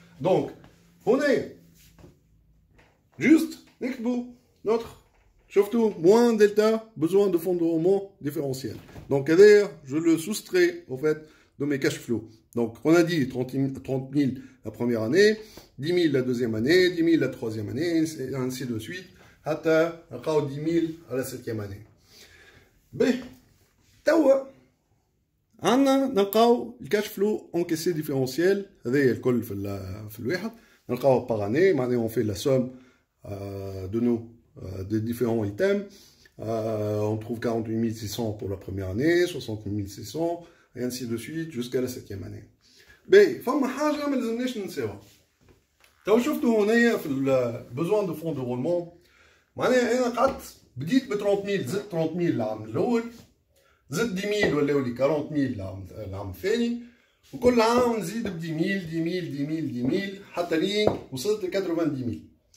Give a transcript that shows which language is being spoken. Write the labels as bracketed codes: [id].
[fr] Donc, on est juste [ar] نكتبوا [fr] notre surtout moins delta besoin de fonds de roulement différentiel. Donc d'ailleurs, je le soustrais en fait de mes cash flows. Donc on a dit 30 000 la première année, 10 000 la deuxième année, 10 000 la troisième année, et ainsi de suite. [ar] حتى نلقاو 10 000 على 7e année. باهي توا عندنا نلقاو الكاش فلو انكيسي ديفيرونسيال هذايا الكل في الواحد نلقاو باغ اني معناها اون في لا سوم دو نو [fr] des différents items. On trouve 48 600 pour la première année, 68 600 et ainsi de suite jusqu'à la 7e année. [ar] باهي فما حاجه ما لازمناش ننساوها. تو شفتوا هنايا في البوزوان دو فون دو رولمون معناها انا قعدت بديت ب 30 000 زدت 30 000 العام الاول زدت 10 000 ولاو لي 40 000 العام الثاني وكل عام نزيد ب 10 000 10 000 حتى لين وصلت ل 90 000.